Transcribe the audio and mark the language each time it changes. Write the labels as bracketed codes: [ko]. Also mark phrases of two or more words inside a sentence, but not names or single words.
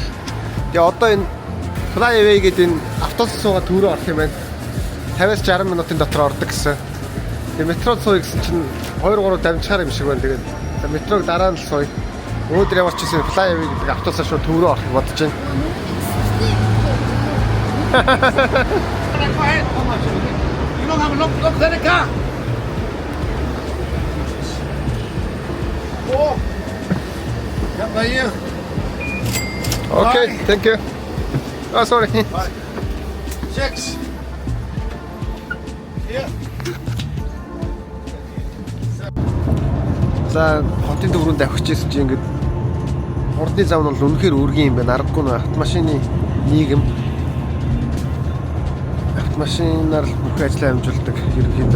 [mn] Тэгээ одоо энэ Flyway гэдэг энэ автобус суугаад төв рүү орох юм байна. 50-60 минутын дотор ордог гэсэн. Тэгээ метрод сууя гэсэн чинь 2-3 дамжихаар юм шиг байна. Тэгээд метрог дараа нь л сууя. Өнөөдөр ямар ч гэсэн Flyway гэдэг автобусаар шууд төв рүү орох бодож байна. [en] You don't have a look at the car. Oh. Yeah, right here. Okay, thank you. Oh, sorry. Bye. 6. Here. [mn] За хотын төв рүү давхиж ирсэн чинь ингээд урдны зам нь бол үнэхээр үргийн юм байна. Аргагүй нь автомашины нийгэм. Машинаар л бүх ажлаа амжуулдаг ерөнхийдөө.